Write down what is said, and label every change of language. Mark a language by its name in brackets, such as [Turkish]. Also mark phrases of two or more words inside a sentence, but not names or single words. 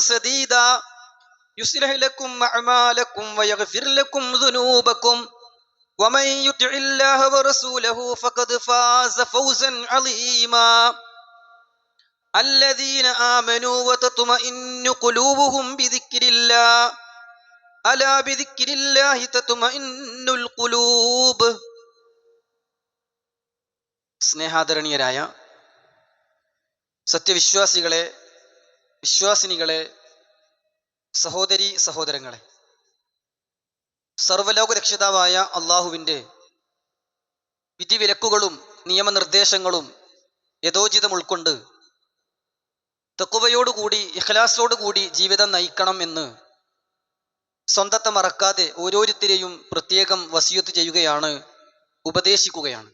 [Arabic] سديدا يصلح لكم أعمالكم ويغفر لكم ذنوبكم ومن يطع الله ورسوله فقد فاز فوزا عظيما الذين آمنوا وتطمئن قلوبهم بذكر الله ألا بذكر الله تطمئن القلوب സ്നേഹാദരണീയരായ [Malayalam] സത്യവിശ്വാസികളെ, വിശ്വാസിനികളെ, സഹോദരീ സഹോദരങ്ങളെ, സർവ്വലോക രക്ഷിതാവായ അള്ളാഹുവിൻ്റെ വിധിവിലക്കുകളും നിയമനിർദ്ദേശങ്ങളും യഥോചിതം ഉൾക്കൊണ്ട് തഖ്വയോടുകൂടി ഇഖ്ലാസോടുകൂടി ജീവിതം നയിക്കണം എന്ന് സ്വന്തത്തെ മറക്കാതെ ഓരോരുത്തരെയും പ്രത്യേകം വസിയത്ത് ചെയ്യുകയാണ്, ഉപദേശിക്കുകയാണ്.